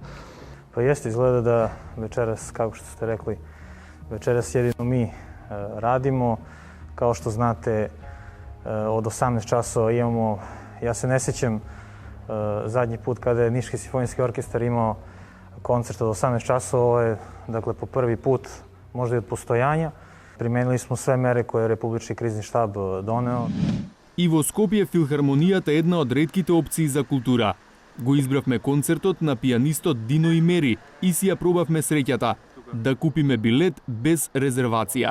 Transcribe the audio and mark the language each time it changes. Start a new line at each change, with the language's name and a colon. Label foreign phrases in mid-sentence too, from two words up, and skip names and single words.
Serbian: Pa jeste, izgleda da večeras, kako što ste rekli, večeras jedino mi radimo. Kao što znate, od 18 časova imamo, ja se ne sjećam zadnji put kada je Niški simfonijski orkestar imao koncert od 18 časova, ovo je dakle po prvi put, možda i od postojanja. Применили смо све мере кои Републички кризни штаб донео.
Macedonian: И во Скопје филхармонијата е една од ретките опции за култура. Го избравме концертот на пианистот Дино Имери и си ја пробавме среќата да купиме билет без резервација.